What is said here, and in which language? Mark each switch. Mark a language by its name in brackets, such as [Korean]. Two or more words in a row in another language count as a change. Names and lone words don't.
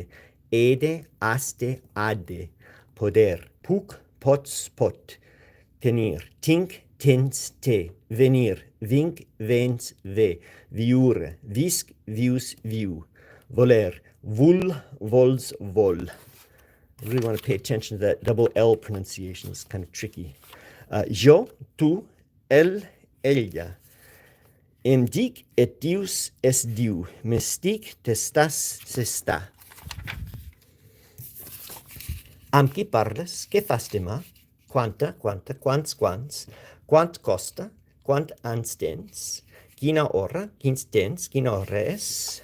[Catalan] He-de, has-de, ha-de. Poder. Puc, pots, pot. Tenir. Tinc, tens, té. Venir. Vinc, vens, ve. Viure. Visc, vius, viu. Voler. Vul, vols, vol. [English] I really want to pay attention to that double L pronunciation. It's kind of tricky. [Catalan] Jo, tu, ella. Em dic, et dius, es diu. M'estic, t'estàs, s'està. Amb qui parles? Què fas demà? Quanta, quants, quant costa, quant anys tens, quina hora, quins tens, quina hora és.